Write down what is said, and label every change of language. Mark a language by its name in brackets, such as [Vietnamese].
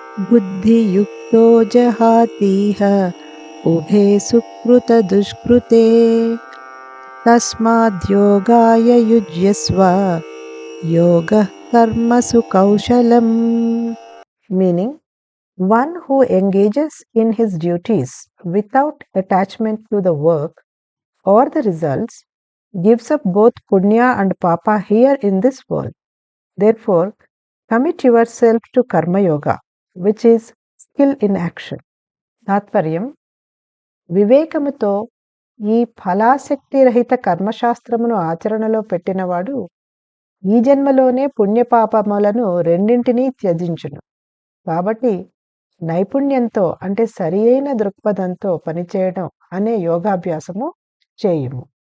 [Sanskrit] బుద్ధియుక్తో జహాతీహ ఉభే సుకృత దుష్కృతే తస్మాద్యోగాయ యుజ్యస్వ యోగః కర్మసు కౌశలం. [English] Meaning, one who engages in his duties without attachment to the work or the results gives up both punya and papa here in this world. Therefore, commit yourself to karma yoga, which is skill in action. [Telugu] తాత్పర్యం: వివేకముతో ఈ ఫలాసక్తి రహిత కర్మశాస్త్రమును ఆచరణలో పెట్టినవాడు ఈ జన్మలోనే పుణ్యపాపములను రెండింటినీ త్యజించును. కాబట్టి నైపుణ్యంతో అంటే సరి అయిన దృక్పథంతో పనిచేయడం అనే యోగాభ్యాసము చేయుము.